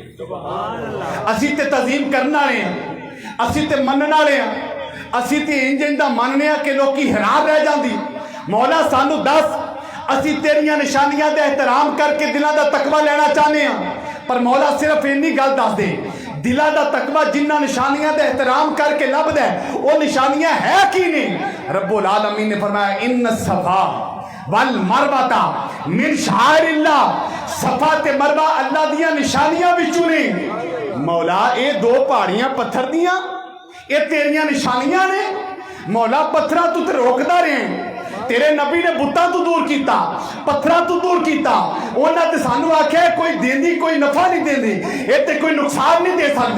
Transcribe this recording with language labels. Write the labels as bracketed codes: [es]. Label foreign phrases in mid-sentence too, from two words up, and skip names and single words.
[pa] اسیں تے تعظیم کرن والے ہاں، اسیں تے منن والے ہاں، اسیں تے اینج اندا مننے کہ لوگ حیران رہ جاندی. مولا سانوں دس، اسیں تیریاں نشانیاں دا احترام کرکے دلاں دا تقویٰ لینا چاہتے ہیں، پر مولا صرف انی گل دس دے، دلاں دا تقویٰ جنہاں نشانیاں دا احترام کرکے لبھدا ہے وہ نشانیاں ہے کی نے? [ar] رب العالمين [pa] نے فرمایا [ar] إن الصفا والمروة من شعائر الله. [pa] صفا تے مروہ اللہ دیاں نشانیاں وچوں نے۔ مولا یہ دو پہاڑیاں پتھر دیاں یہ تیریاں نشانیاں نے. مولا پتھراں توں تے روکدا رہے، تیرے نبی نے بتاں توں دور کیا، پتھراں توں دور کیا، انہیں توں سانوں آکھیا کوئی دیندی کوئی نفع نہیں دیندی، یہ تے کوئی نقصان نہیں دے سکتے.